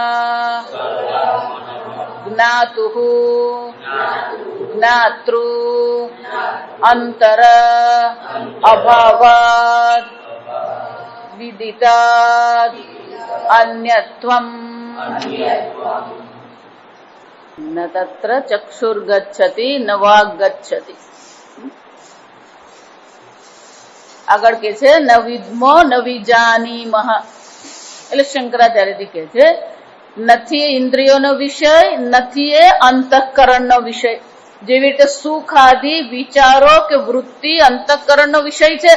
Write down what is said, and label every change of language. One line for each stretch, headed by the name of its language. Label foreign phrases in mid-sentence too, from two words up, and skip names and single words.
Sanskrit: ज्ञातुः ज्ञातृ अंतर अभावात् विदितात् अन्यत्वम् न तत्र चक्षुर्गच्छति न वाग्गच्छति.
Gujarati: આગળ કે છે
Sanskrit: न विद्मो न विजानीमः,
Gujarati: એટલે શંકરાચાર્યજી કે છે નથી ઇન્દ્રિયોનો વિષય, નથી એ અંતઃકરણનો વિષય. જેવી રીતે સુખ આદિ વિચારો કે વૃત્તિ અંતઃકરણનો વિષય છે.